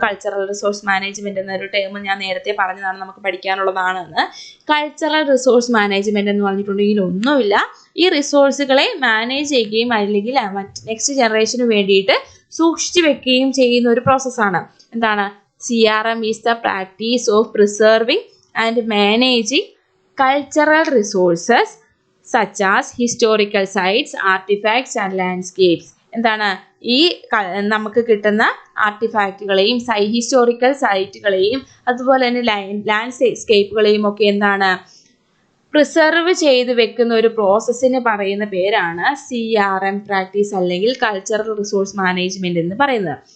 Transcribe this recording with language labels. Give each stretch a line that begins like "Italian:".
Malayalam: Cultural resource management എന്നൊരു term ഞാൻ നേരത്തെ പറഞ്ഞതാണ്, നമുക്ക് പഠിക്കാനുള്ളതാണെന്ന്. കൾച്ചറൽ റിസോഴ്സ് മാനേജ്മെന്റ് എന്ന് പറഞ്ഞിട്ടുണ്ടെങ്കിൽ ഒന്നുമില്ല, ഈ റിസോഴ്സുകളെ മാനേജ് ചെയ്യുകയും അല്ലെങ്കിൽ നെക്സ്റ്റ് ജനറേഷന് വേണ്ടിയിട്ട് സൂക്ഷിച്ചു വെക്കുകയും ചെയ്യുന്ന ഒരു പ്രോസസ്സാണ്.
English: CRM is the practice of preserving and managing cultural resources such as historical sites, artifacts and landscapes.
Malayalam: ഈ നമുക്ക് കിട്ടുന്ന ആർട്ടിഫാക്റ്റുകളെയും ഹിസ്റ്റോറിക്കൽ സൈറ്റുകളെയും അതുപോലെ തന്നെ ലാൻഡ്സ്കേപ്പുകളെയും ഒക്കെ പ്രിസർവ് ചെയ്ത് വെക്കുന്ന ഒരു പ്രോസസ്സിന് പറയുന്ന പേരാണ് CRM പ്രാക്ടീസ് അല്ലെങ്കിൽ കൾച്ചറൽ റിസോഴ്സ് മാനേജ്മെന്റ് എന്ന് പറയുന്നത്.